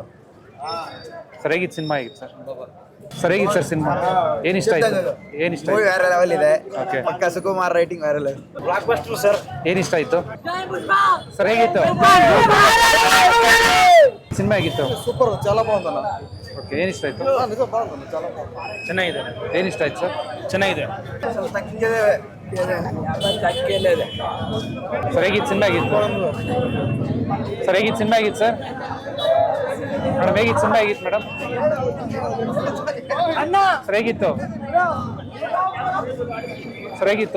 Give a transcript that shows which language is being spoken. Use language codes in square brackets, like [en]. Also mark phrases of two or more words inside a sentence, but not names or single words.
[kn] ಸರ್ ಹೇಗಿತ್ತು ಸಿನಿಮಾ ಆಗಿತ್ತು ಸರ್? ಸರ್ ಹೇಗಿತ್ತು ಸರ್ ಸಿನಿಮಾ? ಏನ್ ಇಷ್ಟ ಆಯ್ತು? ಏನ್ ಇಷ್ಟ ಮೂವಿ ಆಯ್ತು? ಬೇರೆ ಲೆವೆಲ್ ಇದೆ. ಓಕೆ. ಪಕ್ಕ ಸುಕುಮಾರ್ ರೈಟಿಂಗ್ ಬೇರೆ ಲೆವೆಲ್. ಬ್ಲಾಕ್ ಬಸ್ಟರ್ ಸರ್. ಏನ್ ಇಷ್ಟ ಆಯ್ತು ಸರ್? ಹೇಗಿತ್ತು ಸಿನಿಮಾ? ಆಗಿತ್ತು? ಸೂಪರ್. [te] చాలా బాగుందన్న. [kn] ಓಕೆ. ಏನ್ ಇಷ್ಟ ಆಯ್ತು? [te] నిజ బాగుంది. చాలా బాగుంది. [kn] ಚೆನ್ನಾಗಿದೆ. ಏನ್ ಇಷ್ಟ ಆಯ್ತು ಸರ್? ಚೆನ್ನಾಗಿದೆ. ಸ್ವಲ್ಪ ತಕ್ಕಿದೆ. ಸರ್ ಹೇಗಿತ್ತು ಸಿನಿಮಾ? ಆಗಿತ್ತು ಸರ್? ಹೇಗಿತ್ತು ಸಿನಿಮಾ? ಆಗಿತ್ತು ಸರ್? ಮೇಡಮ್ ಹೇಗಿತ್ತು ಸಿನಿಮಾ? ಆಗಿತ್ತು ಮೇಡಮ್? ಸರ್ ಹೇಗಿತ್ತು ಸರ್? ಹೇಗಿತ್ತು